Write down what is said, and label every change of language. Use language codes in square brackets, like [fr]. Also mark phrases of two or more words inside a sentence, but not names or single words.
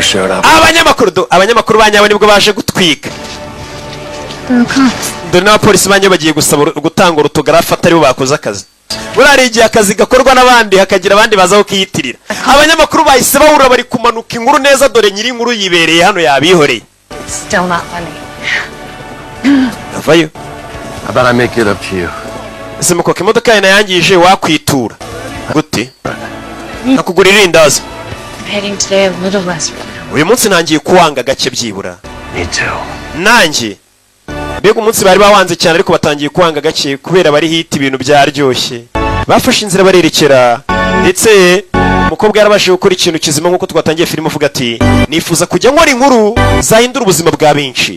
[rw] Abanyamakuru banyabo nibwo baje gutwika. Dore n'abapolisi banyabo bagiye gusaba gutanga urutogarafa atari bo bakoze akazi. Burari igihe akazi gakorwa n'abandi hakagira abandi bazaho kiyitirira. Abanyamakuru bahise bahura bari kumanuka inkuru neza, dore nyiri inkuru yibereye hano yabihoreye. [en] Still not funny. [rw] Bavayo. [en] How about I make it up to you? [rw] Simukoka imodoka yana yangije wakwitura. Gute? Nakugurira indazi. [en] Heading today a little less. [rw] Uyu munsi nangiye kuwanga gake byibura. [en] Me too. [rw] Nanjye. Bego umunsi bari bawanze cyane ariko batangiye kuwanga gake kubera bari hit ibintu byaryoshye. Bafashe inzira barerekera ndetse umukobwa yarabashije gukora ikintu kizima nkuko twatangiye filime uvuga ati nifuza kujya nkora inkuru zahindura ubuzima bwa benshi.